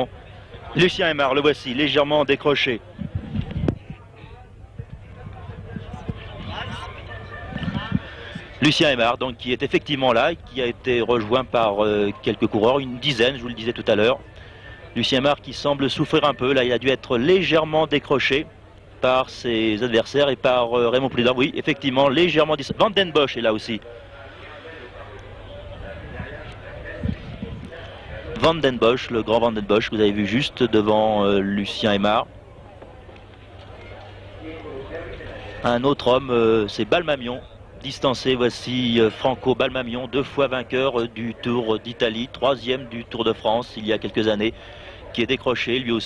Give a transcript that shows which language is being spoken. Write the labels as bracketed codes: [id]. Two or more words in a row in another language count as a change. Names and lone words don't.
[fr] Lucien Aymar, le voici, légèrement décroché. Lucien Aymar, donc, qui est effectivement là, qui a été rejoint par quelques coureurs, une dizaine, je vous le disais tout à l'heure. Lucien Aymar qui semble souffrir un peu, là il a dû être légèrement décroché par ses adversaires et par Raymond Poulidor. Oui, effectivement, légèrement... Van den Bosch est là aussi. Van den Bosch, le grand Van den Bosch, que vous avez vu juste devant Lucien Aymar. Un autre homme, c'est Balmamion. Distancé, voici Franco Balmamion, 2 fois vainqueur du Tour d'Italie, 3e du Tour de France il y a quelques années, qui est décroché lui aussi.